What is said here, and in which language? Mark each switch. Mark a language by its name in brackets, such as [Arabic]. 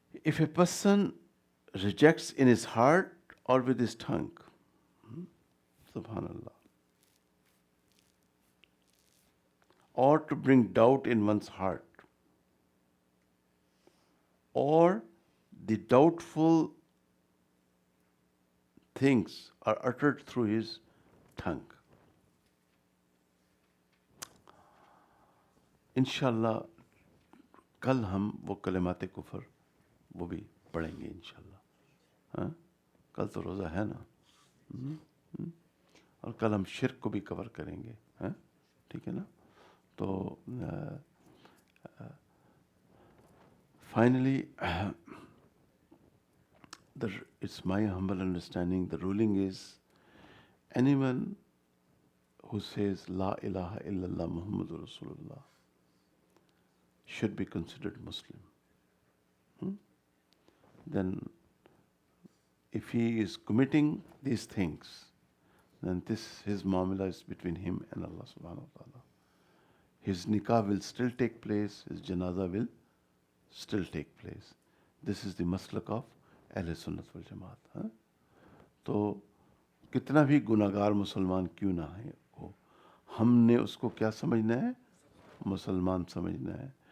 [English] If a person rejects in his heart or with his tongue, subhanallah, or to bring doubt in one's heart, or the doubtful things are uttered through his tongue. [Urdu] انشاءاللہ کل ہم وہ کلمات کفر وہ بھی پڑھیں گے انشاءاللہ. ہاں, کل تو روزہ ہے نا, اور کل ہم شرک کو بھی کور کریں گے. ہاں, ٹھیک ہے نا. [English] تو finally it's my humble understanding, the ruling is anyone who says La ilaha illallah Muhammadur Rasulullah should be considered Muslim. Then if he is committing these things, then his muamala is between him and Allah subhanahu wa ta'ala. His nikah will still take place, his janaza will still take place. This is the maslak of Ahl Sunnat wal Jamaat. [Urdu] تو کتنا بھی گناہگار مسلمان کیوں نہ ہو, ہم نے اس کو کیا سمجھنا ہے؟ مسلمان سمجھنا ہے.